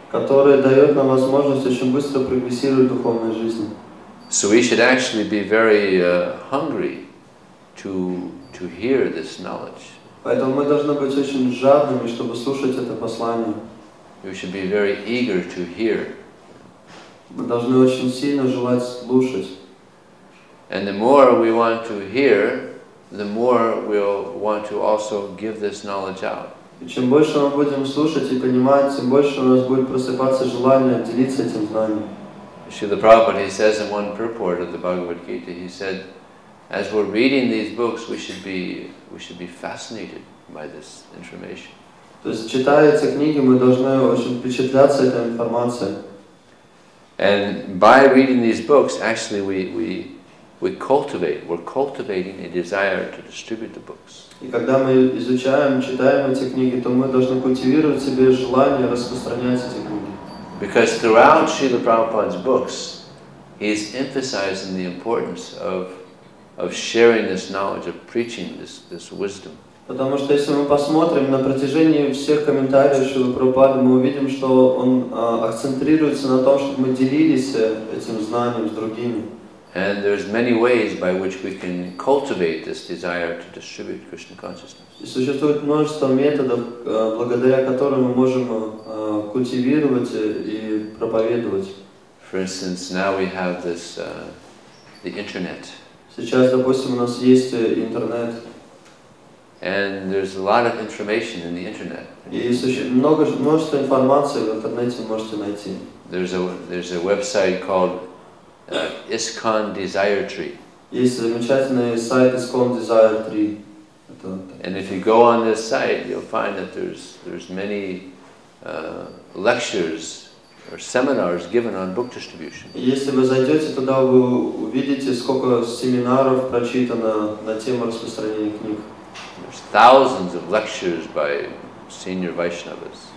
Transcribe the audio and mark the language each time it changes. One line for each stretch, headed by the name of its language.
Russian: которые дают нам возможность очень быстро прогрессировать в духовной жизни.
English: So we should actually be very hungry to hear this knowledge.
Russian: Поэтому мы должны быть очень жадными, чтобы слушать это послание.
English: We should be very eager to hear.
Russian: Мы должны очень сильно желать слушать.
English: And the more we want to hear, the more we'll want to also give this knowledge out.
Russian: И чем больше мы будем слушать и понимать, тем больше у нас будет просыпаться желание делиться этим знанием.
English: Srila Prabhupada, he says in one purport of the Bhagavad Gita, he said, as we're reading these books, we should be fascinated by this information.
Russian: То есть, читая эти книги, мы должны очень впечатляться этой информацией.
English: And by reading these books, actually we're cultivating a desire to distribute the books.
Russian: И когда мы изучаем, читаем эти книги, то мы должны культивировать в себе желание распространять эти книги.
English: Because throughout Srila Prabhupada's books, he's emphasizing the importance of sharing this knowledge, of preaching this wisdom.
Russian: Потому что если мы посмотрим на протяжении всех комментариев Шрилы Прабхупады, мы увидим, что он акцентрируется на том, чтобы мы делились этим знанием с другими.
English: And there's many ways by which we can cultivate this desire to distribute Krishna consciousness.
Russian: И существует множество методов, благодаря которым мы можем культивировать и проповедовать.
English: For instance, now we have this the internet.
Russian: Сейчас, допустим, у нас есть интернет.
English: And there's a lot of information in the internet.
Russian: И есть очень множество информации в интернете вы можете найти.
English: There's a website called ISKCON Desire Tree.
Russian: Есть замечательный сайт ISKCON Desire Tree.
English: And if you go on this site, you'll find that there's many lectures or seminars given on book distribution.
Russian: Если вы зайдете туда, вы увидите, сколько семинаров прочитано на тему распространения книг.
English: There's thousands of lectures by senior Vaishnavas.